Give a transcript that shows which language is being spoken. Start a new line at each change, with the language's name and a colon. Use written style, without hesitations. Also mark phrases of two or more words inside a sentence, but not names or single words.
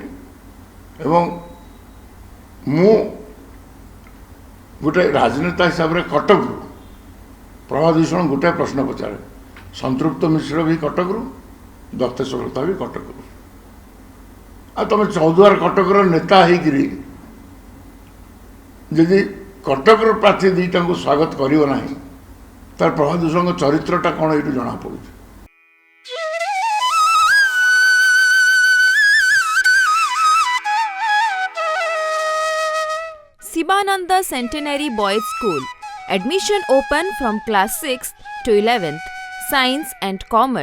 Odia: ଏବଂ ମୁଁ ଗୋଟେ ରାଜନେତା ହିସାବରେ କଟକରୁ ପ୍ରଭାତ ବିଶ୍ୱାଳ ଗୋଟାଏ ପ୍ରଶ୍ନ ପଚାରେ, ସନ୍ତୃପ୍ତ ମିଶ୍ର ବି କଟକରୁ, ଦତ୍ତେଶ୍ୱର ହୋତା ବି କଟକରୁ। ଆଉ ତୁମେ ଚୌଦ୍ୱାର କଟକର ନେତା ହେଇକିରି ଯଦି କଟକର ପ୍ରାର୍ଥୀ ଦୁଇଟାଙ୍କୁ ସ୍ୱାଗତ କରିବ ନାହିଁ, ତାର ପ୍ରଭାତ ବିଶ୍ୱାଳଙ୍କ ଚରିତ୍ରଟା କ'ଣ ଏଇଠୁ ଜଣାପଡ଼ୁଛି।
English: Sivananda Centenary Boys School. Admission open from class 6th to 11th. Science and Commerce.